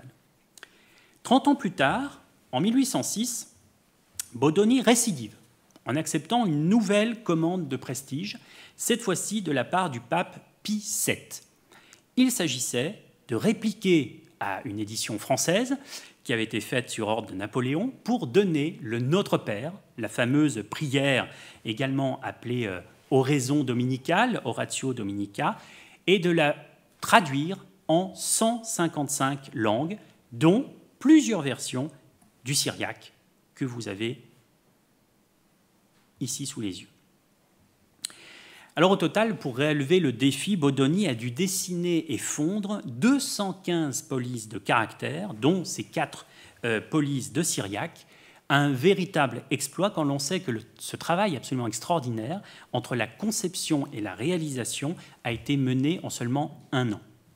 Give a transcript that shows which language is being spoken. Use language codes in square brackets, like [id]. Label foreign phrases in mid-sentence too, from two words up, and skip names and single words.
[fr] 30 ans plus tard, en 1806, Bodoni récidive en acceptant une nouvelle commande de prestige, cette fois-ci de la part du pape Pie VII. Il s'agissait de répliquer à une édition française qui avait été faite sur ordre de Napoléon pour donner le Notre Père, la fameuse prière également appelée oraison dominicale, [la] Oratio Dominica, [fr] et de la traduire en 155 langues, dont plusieurs versions du syriaque que vous avez ici sous les yeux. Alors au total, pour relever le défi, Bodoni a dû dessiner et fondre 215 polices de caractères, dont ces 4 polices de syriaque, un véritable exploit quand l'on sait que ce travail absolument extraordinaire entre la conception et la réalisation a été mené en seulement 1 an.